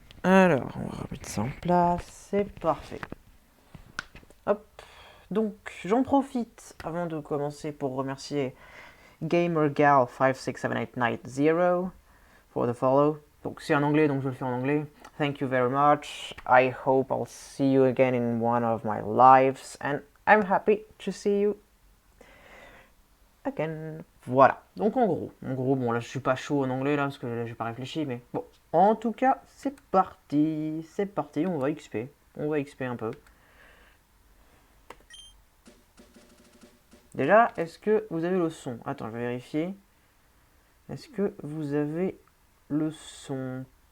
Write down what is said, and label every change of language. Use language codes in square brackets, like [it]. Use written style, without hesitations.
[fr] Alors, on va remettre ça en place. C'est parfait. Hop. Donc, j'en profite avant de commencer pour remercier GamerGal5678990 [en] for the follow. [fr] Donc, c'est en anglais, donc je le fais en anglais. [en] Thank you very much. I hope I'll see you again in one of my lives. And I'm happy to see you again. [fr] Voilà. Donc, en gros, bon, là, je suis pas chaud en anglais, là, parce que là, j'ai pas réfléchi, mais bon. En tout cas, c'est parti. C'est parti, on va XP. On va XP un peu. Déjà, est-ce que vous avez le son? Attends, je vais vérifier. Est-ce que vous avez le son?